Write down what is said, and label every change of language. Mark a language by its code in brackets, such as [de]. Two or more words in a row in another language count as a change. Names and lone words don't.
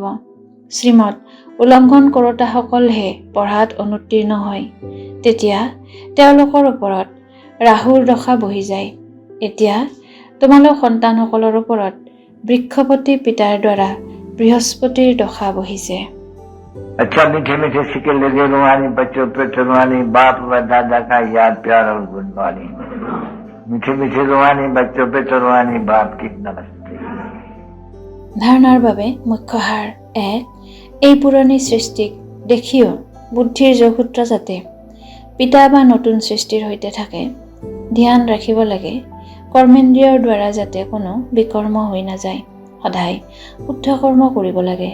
[as] শ্ৰীমত উলংঘন কৰোতাসকলহে পঢ়াত অনুত্তীৰ্ণ হয়। তেতিয়া তেওঁলোকৰ ওপৰত ৰাহুৰ দশা বহি যায়। এতিয়া তোমালোক সন্তানসকলৰ ওপৰত বৃক্ষপতি পিতাৰ দ্বাৰা বৃহস্পতিৰ দশা বহিছে। [hi] अच्छा मीठे मीठे सिक्के लगे रुहानी बच्चों पे रुहानी बाप व दादा का याद प्यार और गुणवानी। मीठे मीठे रुहानी बच्चों पे रुहानी बाप की नमस्ते। [as] ধাৰণাৰ বাবে মুখ্য সাৰ: 1. এই পুৰণি সৃষ্টিক দেখিও বুদ্ধিৰ যোগসূত্ৰ যাতে পিতা বা নতুন সৃষ্টিৰ সৈতে থাকে, ধ্যান ৰাখিব লাগে। কৰ্মেন্দ্ৰিয়ৰ দ্বাৰা যাতে কোনো বিকৰ্ম হৈ নাযায়, সদায় শুদ্ধ কৰ্ম কৰিব লাগে।